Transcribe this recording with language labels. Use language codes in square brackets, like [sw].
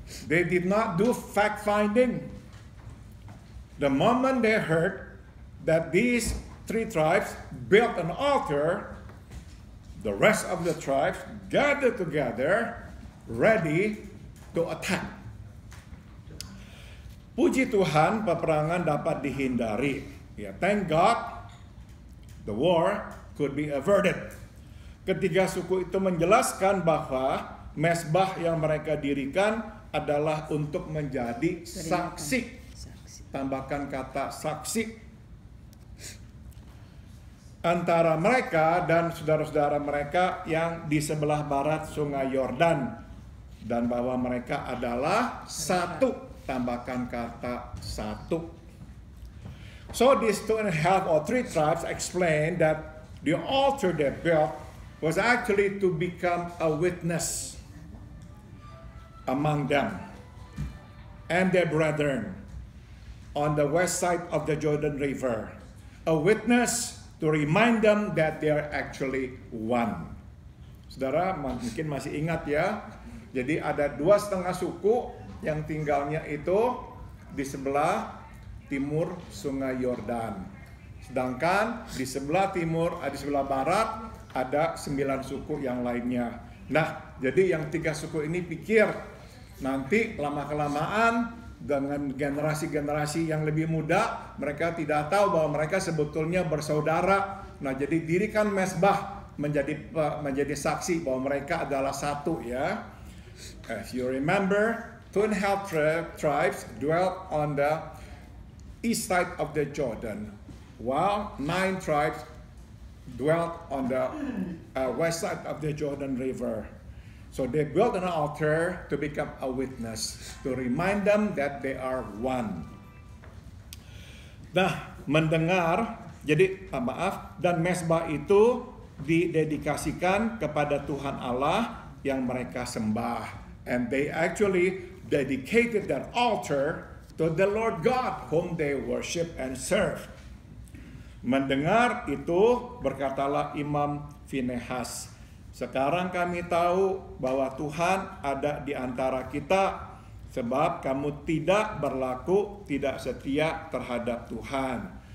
[en] They did not do fact-finding. The moment they heard that these 3 tribes built an altar, the rest of the tribes gathered together, ready to attack. Puji Tuhan, peperangan dapat dihindari. Thank God, the war could be averted. [id] Ketiga suku itu menjelaskan bahwa mezbah yang mereka dirikan adalah untuk menjadi saksi. Tambahkan kata saksi. antara mereka dan saudara-saudara mereka yang di sebelah barat Sungai Yordan, dan bahwa mereka adalah satu. Tambahkan kata satu. [en] So these 2.5 or 3 tribes explain that the altar they built was actually to become a witness among them and their brethren on the west side of the Jordan River. A witness to remind them that they are actually one. [id] Saudara mungkin masih ingat ya. Jadi ada 2,5 suku yang tinggalnya itu di sebelah timur Sungai Yordan. Sedangkan di sebelah timur, di sebelah barat ada 9 suku yang lainnya. Nah, jadi yang 3 suku ini pikir nanti lama-kelamaan dengan generasi-generasi yang lebih muda, mereka tidak tahu bahwa mereka sebetulnya bersaudara. Nah, jadi dirikan mesbah menjadi saksi bahwa mereka adalah satu ya. [en] As you remember, 2.5 tribes dwelt on the east side of the Jordan, while 9 tribes dwelt on the west side of the Jordan River. So they built an altar to become a witness, to remind them that they are one. [id] Nah, mendengar, jadi dan mesbah itu didedikasikan kepada Tuhan Allah yang mereka sembah. [en] And they actually dedicated that altar to the Lord God whom they worship and serve. [id] Mendengar itu, berkatalah Imam Finehas, sekarang kami tahu bahwa Tuhan ada di antara kita, sebab kamu tidak berlaku tidak setia terhadap Tuhan.